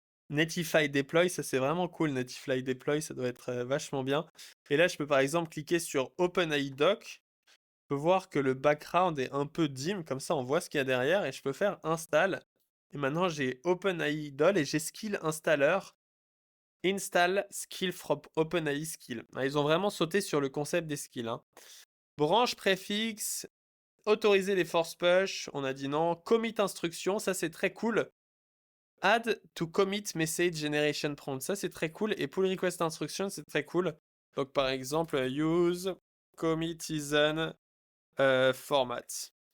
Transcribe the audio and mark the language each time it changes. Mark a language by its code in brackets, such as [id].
[fr] Netify Deploy, ça c'est vraiment cool. Netify Deploy, ça doit être vachement bien. Et là, je peux par exemple cliquer sur OpenAI Doc. Je peux voir que le background est un peu dim, comme ça on voit ce qu'il y a derrière. Et je peux faire install. Et maintenant, j'ai OpenAI Doll et j'ai Skill Installer. [en] Install skill from OpenAI skill. [fr] Ah, ils ont vraiment sauté sur le concept des skills. Hein. Branche préfixe, autoriser les force push, on a dit non. Commit instruction, ça c'est très cool. [en] Add to commit message generation prompt, [fr] ça c'est très cool. Et pull request instruction, c'est très cool. Donc par exemple, [en] use commit isn't format.